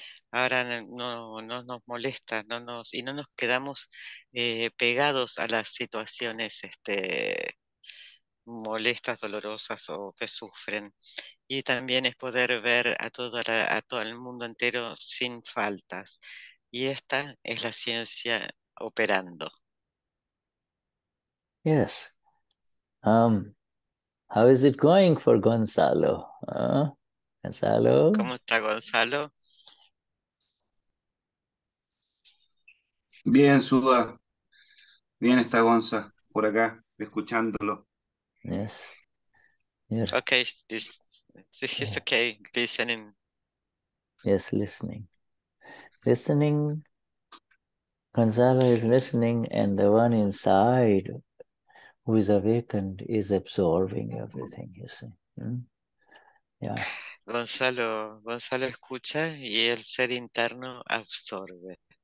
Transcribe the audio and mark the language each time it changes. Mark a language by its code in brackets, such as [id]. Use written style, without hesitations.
[es] Ahora no nos molesta y no nos quedamos pegados a las situaciones molestas, dolorosas o que sufren. Y también es poder ver a todo el mundo entero sin faltas. Y esta es la ciencia operando. [en] Yes. How is it going for Gonzalo? Gonzalo? [es] ¿Cómo está Gonzalo? Bien, Sudha. Bien está Gonza por acá, escuchándolo. [en] Yes. Okay, It's okay, listening. Yes, listening. Listening, Gonzalo is listening, and the one inside who is awakened is absorbing everything, you see. Yeah. [es] Gonzalo escucha y el ser interno absorbe.